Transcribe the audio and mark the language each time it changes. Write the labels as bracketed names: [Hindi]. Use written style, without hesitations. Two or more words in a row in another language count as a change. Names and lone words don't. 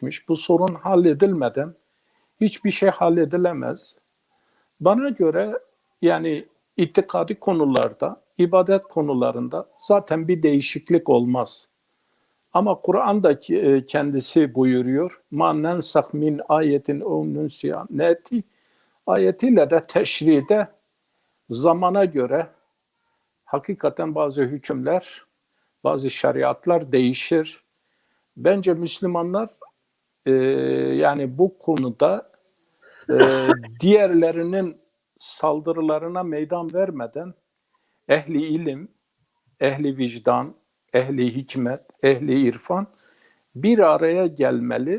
[Turkish] Bu sorun halledilmeden hiçbir şey halledilemez. Bana göre yani itikadi konularda, ibadet konularında zaten bir değişiklik olmaz. Ama Kur'an'da kendisi buyuruyor. [Arabic] مَا نَنْسَخْ مِنْ آيَةٍ اَوْ نُنْسِيَا نَأْتِي [Turkish] ayetiyle de teşride zamana göre hakikaten bazı hükümler, bazı şeriatlar değişir. Bence Müslümanlar yani bu konuda diğerlerinin saldırılarına meydan vermeden ehli ilim, ehli vicdan, ehli hikmet, ehli irfan bir araya gelmeli.